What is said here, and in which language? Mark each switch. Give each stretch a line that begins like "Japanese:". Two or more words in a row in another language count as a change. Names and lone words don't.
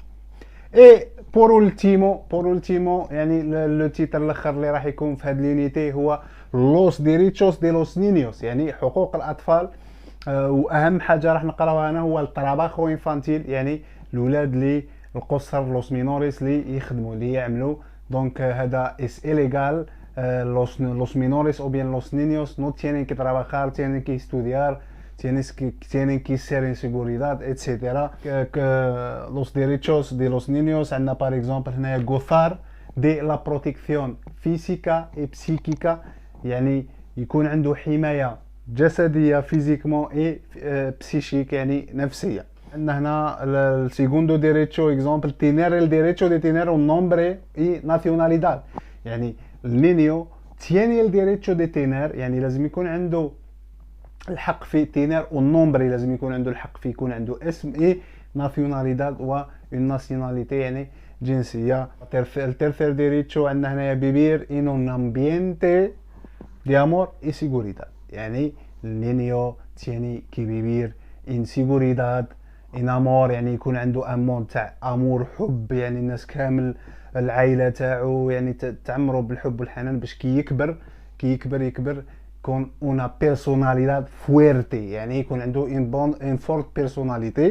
Spanish: y por último
Arabic: يعني
French: le titre
Arabic: الاخر اللي راح يكون في هاد لونيتي هو
Spanish: los derechos de los niños,
Arabic: يعني حقوق الاطفال. واهم حاجه راح نقراوها هنا هو
Spanish: el trabajo infantil,
Arabic: يعني الاولاد اللي القصر
Spanish: los menores
Arabic: اللي يخدموا اللي يعملوا. دونك هذا
Spanish: es ilegal. los menores o bien los niños no tienen que trabajar, tienen que estudiar, tienen que ser en seguridad, etcétera. Los derechos de los niños عندنا
French: par exemple
Spanish: هنايا gozar de la protección física y psíquica،
Arabic: يعني يكون عنده حمايه جسديه
French: physiquement et psychique
Arabic: يعني نفسيه. عندنا هنا
Spanish: el segundo derecho اكزومبل tener el derecho de tener un nombre y nacionalidad،
Arabic: يعني
Spanish: el niño tiene el derecho de tener,
Arabic: يعني لازم يكون عنده الحق في
Spanish: tener y el nombre
Arabic: لازم يكون عنده الحق في يكون عنده اسم
Spanish: y nacionalidad
Arabic: و
French: une nationalité
Arabic: يعني جنسيه.
Spanish: el tercer derecho
Arabic: عندنا هنايا
Spanish: vivir en un ambiente de amor y seguridad،
Arabic: يعني
Spanish: el niño tiene que vivir en seguridad en amor,
Arabic: يعني يكون عنده امون تاع امور حب، يعني الناس كامل العائله تاعو يعني تعمروا بالحب والحنان باش كي يكبر يكون
Spanish: una personalidad fuerte,
Arabic: يعني يكون عنده
French: une forte personnalité.